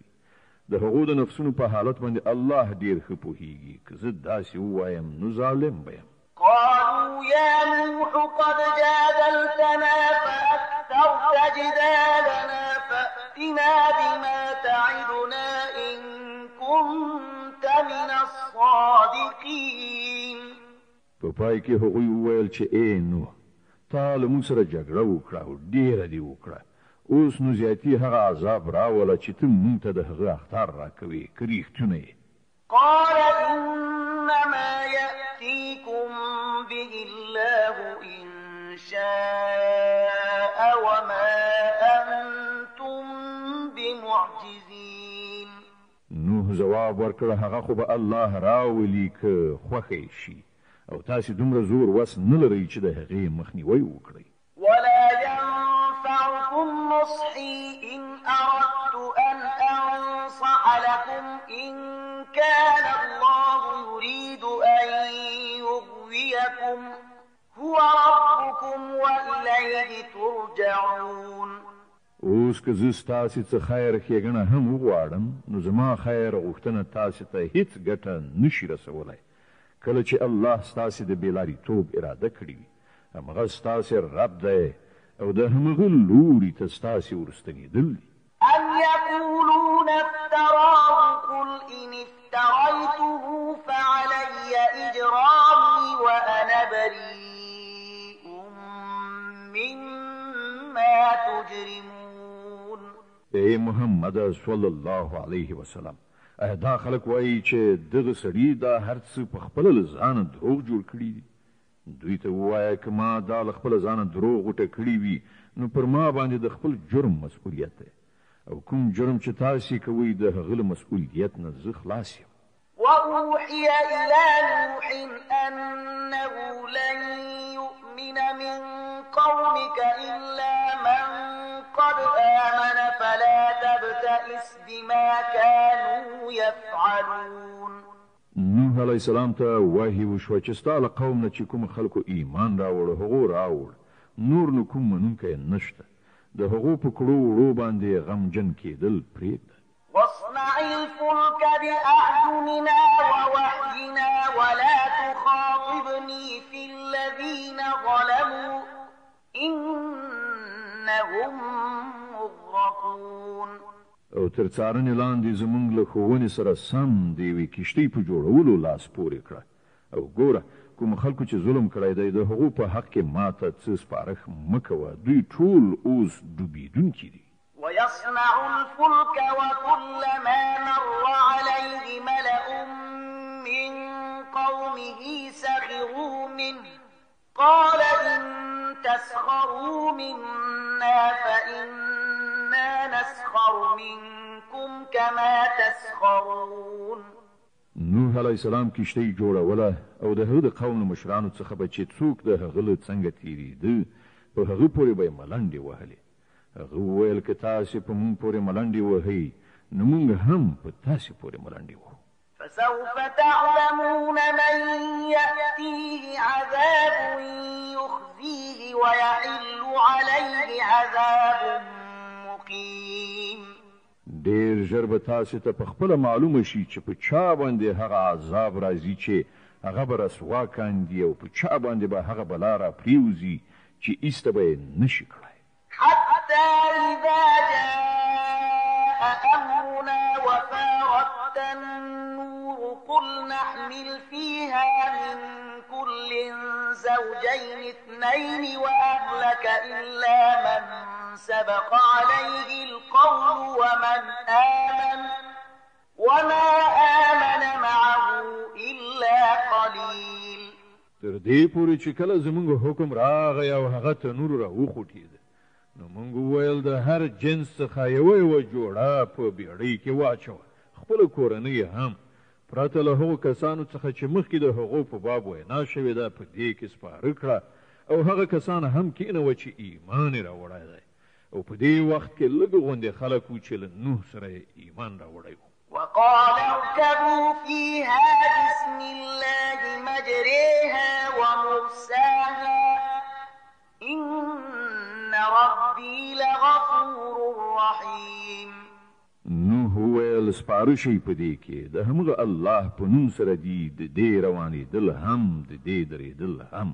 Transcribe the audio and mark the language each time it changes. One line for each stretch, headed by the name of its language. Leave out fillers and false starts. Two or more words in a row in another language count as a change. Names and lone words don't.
Pashto: د هغو د نفسونو په حالت باندې الله ډېر ښه پوهیږي. که زه داسې ووایم نو ظالم به یم.
Arabic: قالوا يا نوح قد جادلتنا فأكثرت جدالنا فأتنا بما تعدنا إن كنت من الصادقين.
Pashto: په پای کې هغوی وویل چې ای نوح تا له موږ سره جګړه وکړه او ډېره دې وکړه اوس نو زیاتي هغه عذاب راوله چې ته موږ ته د هغه اخطار راکوې که رښتونه یې.
Arabic: قال إنما يأتيكم به الله إن شاء وما أنتم بمعجزين.
Pashto: نوح جواب ورکړ هغه خو به الله راولي که خوښ شي او تاسو دومره زور وس نه لرئ چې د هغې مخنیوی وکړئ.
Arabic: ولا ينفعكم نصحي إن أردت أن أنصح لكم إن كان الله يريد أن يغويكم هو ربكم وإليه ترجعون.
Pashto: اوس که زه ستاسې څه خیر ښېګڼه هم وغواړم نو زما خیر غوښتنه تاسې ته هیڅ ګټه نشي رسولی. کله چې الله ستاسې د بېلاریتوب اراده کړې وي همغه ستاسې رب دی او د همغه لوري ته ستاسې ورستنېدل دي.
Arabic: أم يقولون افتراه قل إن افتريته فعلي إجرامي وأنا بريء مما تجرمون.
Pashto: ای محمد
Arabic: صلی الله علیه وسلم
Pashto: دا خلک وایي چې دغه سړي دا هر څه په خپله له ځانه دروغ جوړ کړي دي. دوی ته ووایه که ما دا له خپله ځانه دروغ غوټه کړي وي نو پر ما باندې د خپل جرم مسؤلیت دی او کوم جرم چې تاسې کوئ د هغه له مسؤلیت نه زه خلاص یم.
Arabic: وأوحي إلى نوح أنه لن يؤمن من قومك إلا من قد آمن فلا تبتئس بما كانوا يفعلون.
Pashto: نوح
Arabic: علیه السلام
Pashto: ته وحی وشوه چې ستا له قوم نه چې کوم خلکو ایمان راوړ هغو راوړ نور نو کوم منونکی نشته. د هغو په کړو وړو باندې غمجن کېدل پرېږده.
Arabic: واصنع الفلك بأعيننا ووحينا ولا تخاطبني في الذين ظلموا إنهم مغرقون.
Pashto: او تر څارنې لاندې زموږ له ښوونې سره سم د یوې کښتۍ په جوړولو لاس پورې کړه او ګوره کوم خلکو چې ظلم کړی دی د هغو په حق کې ماته څه سپارښت مه کوه. دوی ټول اوس ډوبېدونکي دي.
Arabic: ويصنع الفلك وكلما مر عليه ملأ من قومه سخروا منه قال إن تسخروا منا فإنا نسخر منكم كما تسخرون.
Pashto: نوح
Arabic: علیه السلام
Pashto: کښتۍ جوړوله او د هغه د قوم له مشرانو څخه به چې څوک د هغه له څنګه تېرېده په هغه پورې به یې ملنډې وهلې. هغه وویل که تاسې په موږ پورې ملنډې وهئ نو موږ هم په تاسې پورې ملنډې وهو.
Arabic: فسوف تعلمون من يأتيه عذاب يخزيه ويحل عليه عذاب مقيم.
Pashto: ډېر ژر به تاسې ته په خپله معلومه شي چې په چا باندې هغه عذاب راځي چې هغه به رسوا کاندي او په چا باندې به هغه بلا را پریوزي چې ایسته به یې نشي کړی.
Arabic: حتى إذا جاء أمرنا وفارت النور قل نحمل فيها من كل زوجين اثنين وأهلك إلا من سبق عليه القول وما آمن معه إلا قليل.
Pashto: تر دې پورې چې کله زموږ حکم راغی او هغه تنور را وخوټېد نو موږ وویل د هر جنس څخه یوه جوړه په بیړۍ کې واچوه. خپله کورنۍ هم پرته له هغو کسانو څخه چې مخکې د هغو په باب وینا شوې ده په دې کې سپاره کړه او هغه کسان هم کېنوه چې ایمان یې راوړی دی او په دې وخت کې لږ غوندې خلک وو چې له نوح سره ایمان راوړی و.
Arabic: وقال اركبوا فيها بسم الله مجريها ومرساها إن ربي لغفور رحيم.
Pashto: نوح وویل سپاره شئ په دې کې د همغه الله په نوم سره دي د دې روانېدل هم د دې درېدل هم.